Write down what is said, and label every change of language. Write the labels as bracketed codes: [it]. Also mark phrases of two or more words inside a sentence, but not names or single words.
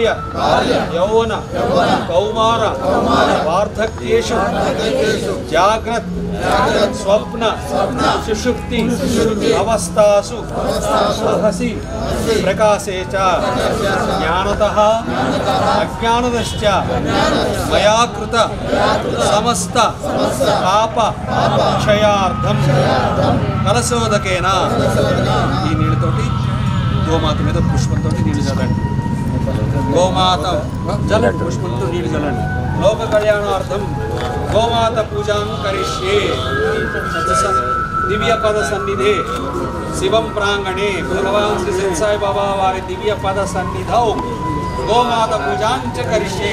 [sa] यौवन कौमार वार्धक्येषु जाग्रत् स्वप्न सुषुप्ति अवस्थासु सहसि प्रकाशे च ज्ञानतः अज्ञानतश्च मया कृत समस्त पाप क्षयार्थं कलशोदकेन [te] ఈ నీళ్ళతోటి గోమాత మీద పుష్పంతో నీళ్ళు చల్లండి. గోమాత జలండి, పుష్పంతో నీళ్ళు చల్లండి. [sa] లోక కళ్యాణార్థం గోమాత పూజాం కరిష్యే. దివ్య పద సన్నిధే శివం ప్రాంగణే భగవాన్ శ్రీ సత్యసాయి బాబా వారి దివ్య పద సన్నిధౌ గోమాత పూజాం చ కరిష్యే.